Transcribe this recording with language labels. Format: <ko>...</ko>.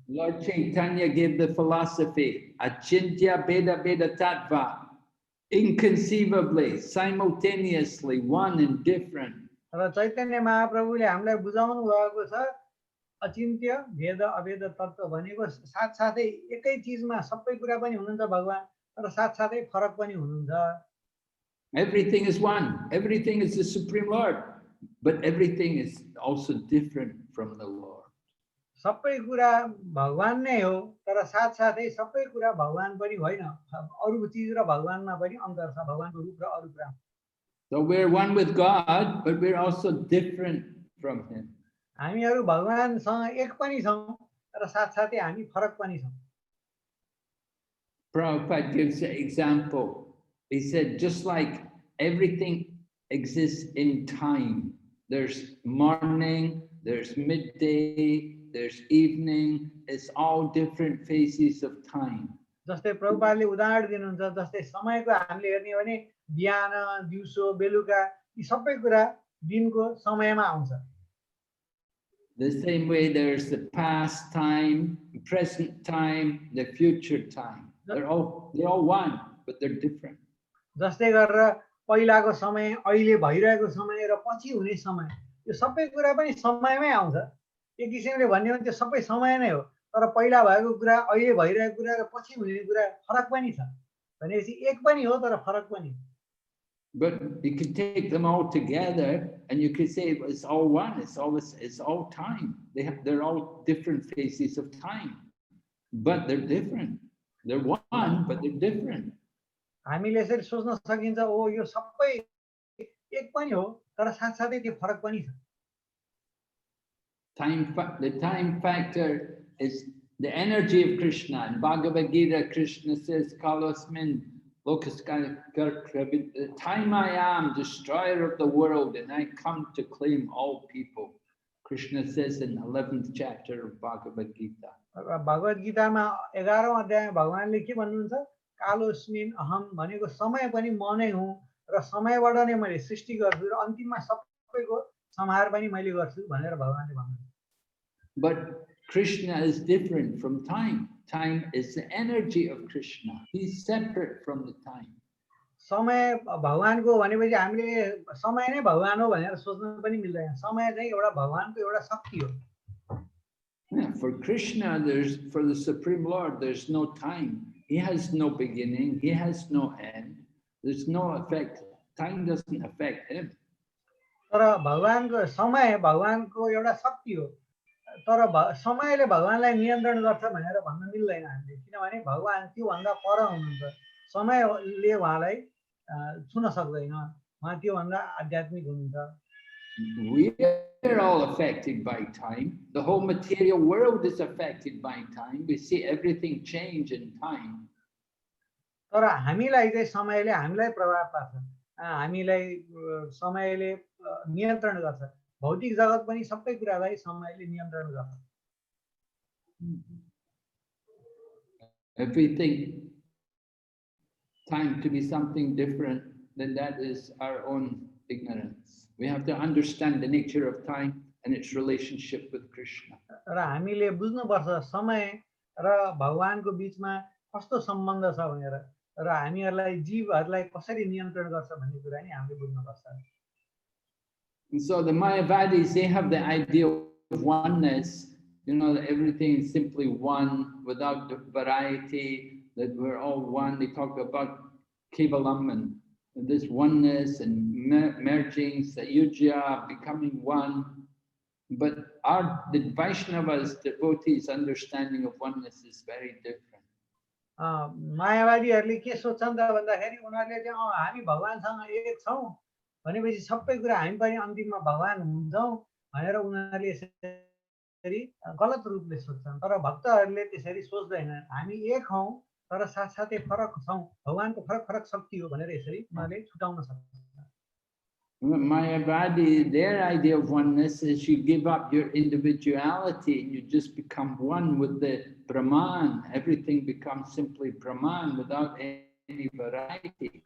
<en>Lord Chaitanya gave the philosophy achintya beda beda tattva, inconceivably, simultaneously, one and different.</en> <ne>र चैतन्य महाप्रभुले हामीलाई बुझाउनु भएको छ अचिन्त्य भेद अभेद तत्त्व भनेको साथसाथै एकै चीजमा सबै कुरा पनि हुनुहुन्छ भगवान, तर साथसाथै फरक पनि हुनुहुन्छ।</ne> <en>Everything is one, everything is the Supreme Lord, but everything is also different from the Lord.</en> <ne>सबै कुरा भगवान नै हो, तर साथसाथै सबै कुरा भगवान पनि होइन, अरु चीज र भगवानमा पनि अन्तर छ, भगवानको रूप र अरु कुरा।</ne> <en>So we're one with God, but we're also different from him.</en> <ne>हामीहरू भगवानसँग एक पनि छौं, तर साथसाथै हामी फरक पनि छौं।</ne> <en>Prabhupada gives an example. He said, just like everything exists in time, there's morning, there's midday, there's evening, it's all different phases of time.</en> <ne>जस्तै प्रभुपादले उदाहरण दिनुहुन्छ, जस्तै समयको हामीले हेर्ने हो भने बिहान, दिउँसो, बेलुका यी सबै कुरा दिनको समयमा आउँछ।</ne> <en>The same way there's the past time, present time, the future time. They're all one, but they're different.</en> <ne>जस्तै गरेर पहिलाको समय, अहिले भइरहेको समय र पछि हुने समय, यो सबै कुरा पनि समयमै आउँछ। एक किसिमले भन्ने हो भने त्यो सबै समय नै हो, तर पहिला भएको कुरा, अहिले भइरहेको कुरा र पछि हुने कुरा फरक पनि छ। भनेपछि एक पनि हो तर फरक पनि।</ne> <en>But you could take them all together and you could say it's all one, it's all time. They're all different phases of time, but they're different. They're one, but they're different.</en> <ne>हामीले यसरी सोच्न सकिन्छ, ओ यो सबै एक पनि हो, तर साथसाथै त्यो फरक पनि छ।</ne> <en>The time factor is the energy of Krishna. In Bhagavad Gita, Krishna says, Kalosmin the time I am, destroyer of the world, and I come to claim all people. Krishna says in 11th chapter of Bhagavad Gita.</en> <ne>भगवत गीतामा 11औं अध्यायमा भगवानले के भन्नुहुन्छ, कालोस्मिन अहम भनेको समय पनि म नै हुँ र समयबाट नै मैले सृष्टि गर्छु र अन्तिममा सबैको संहार पनि मैले गर्छु भनेर भगवानले भन्नुहुन्छ।</ne> <en>But Krishna is different from time. Time is the energy of Krishna. He's separate from the time.</en> <ne>समय भगवानको भनेपछि हामीले समय नै भगवान हो भनेर सोच्न पनि मिल्दैन समय चाहिँ एउटा भगवानको एउटा शक्ति हो</ne> <en>Yeah, for Krishna, for the Supreme Lord, there's no time. He has no beginning. He has no end. There's no effect. Time doesn't affect him.</en> <ne>तर भगवानको समय भगवानको एउटा शक्ति हो तर समयले भगवानलाई नियन्त्रण गर्छ भनेर भन्न मिल्दैन हामीले किनभने भगवान त्योभन्दा पर हुनुहुन्छ समयले उहाँलाई छुन सक्दैन उहाँ त्योभन्दा आध्यात्मिक हुनुहुन्छ</ne> <en>We are all affected by time. The whole material world is affected by time. We see everything change in time.</en> <ne>तर हामीलाई चाहिँ समयले हामीलाई प्रभाव पार्छ हामीलाई समयले नियन्त्रण गर्छ भौतिक जगत पनि सबै कुरालाई समयले नियन्त्रण गर्छ</ne> <en>If we think time to be something different, then that is our own ignorance. We have to understand the nature of time and its relationship with Krishna.</en> <ne>र हामीले बुझ्नुपर्छ समय र भगवानको बीचमा कस्तो सम्बन्ध छ भनेर र हामीहरूलाई जीवहरूलाई कसरी नियन्त्रण गर्छ भन्ने कुरा नि हामीले बुझ्नुपर्छ</ne> <en>And so the Mayavadis, they have the idea of oneness, you know, that everything is simply one without variety, that we're all one. They talk about Kevalam and this oneness and merging, Sayujya, becoming one. But the Vaishnavas, devotees' understanding of oneness is very different.</en> <ne>मायावादीहरूले के सोच्छन् त भन्दाखेरि उनीहरूले चाहिँ हामी भगवानसँग एक छौं भनेपछि सबै कुरा हामी पनि अन्तिममा भगवान हुन्छौं भनेर उनीहरूले यसरी गलत रूपले सोच्छन् तर भक्तहरूले त्यसरी सोच्दैनन् हामी एक हौं तर साथसाथै फरक छौं भगवानको फरक फरक शक्ति हो भनेर यसरी उनीहरूले छुटाउन सक्छन्</ne> <en>Mayavadi, their idea of oneness is you give up your individuality and you just become one with the Brahman. Everything becomes simply Brahman without any variety.</en>